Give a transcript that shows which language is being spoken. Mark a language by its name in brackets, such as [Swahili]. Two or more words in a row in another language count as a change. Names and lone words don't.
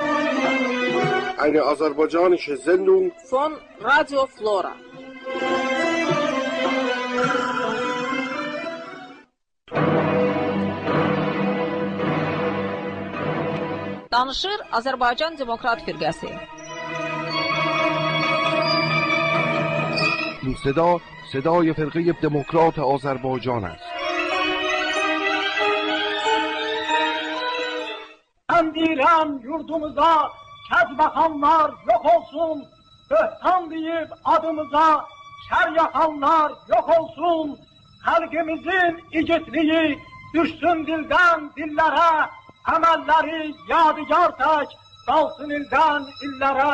[German] Eine aserbaidschanische Sendung von Radio Flora. [Azerbaijani] Danışır Azərbaycan Demokrat Firqəsi. [Persian] این صدای فرقه دموکرات آذربایجان است. [Azerbaijani] Ben deyirəm yurdumuza kəz baxanlar yok olsun, böhtan deyib adımıza şər yaxanlar yok olsun, xalqimizin igidliyi düşsün dildən dillərə, əməlləri yadigar tək qalsın ildən illərə.